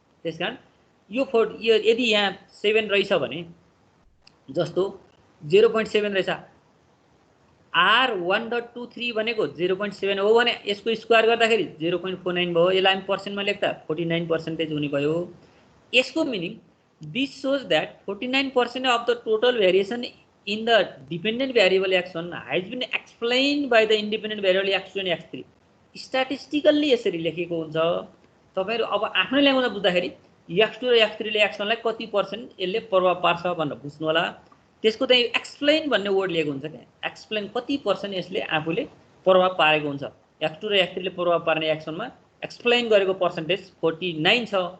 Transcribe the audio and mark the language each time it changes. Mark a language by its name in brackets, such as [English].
[Nepali] त्यसकारण यो यदि यहाँ 7 रहेछ भने जस्तो 0.7 रहेछ, R1.23 भनेको 0.7 हो भने यसको स्क्वायर गर्दाखेरि 0.49 भयो। यसलाई हामी पर्सेन्टमा लेख्दा 49% हुने भयो। [English] यसको meaning this shows that 49% of the total variation in the dependent variable x1 has been explained by the independent variable x2 and x3. [Nepali] स्ट्याटिस्टिकल्ली यसरी लेखेको हुन्छ। तपाईहरु अब आफ्नो ल्याङ्ग्वेजमा बुझ्दाखेरि x2 र x3 ले x1 लाई कति पर्सेन्ट यसले प्रभाव पार्छ भनेर बुझ्नु होला। त्यसको चाहिँ एक्सप्लेन भन्ने वर्ड लिएको हुन्छ क्या, एक्सप्लेन कति पर्सेन्ट यसले आफूले प्रभाव पारेको हुन्छ। x2 र x3 ले प्रभाव पार्ने x1 मा एक्सप्लेन गरेको पर्सेन्टेज 49 छ।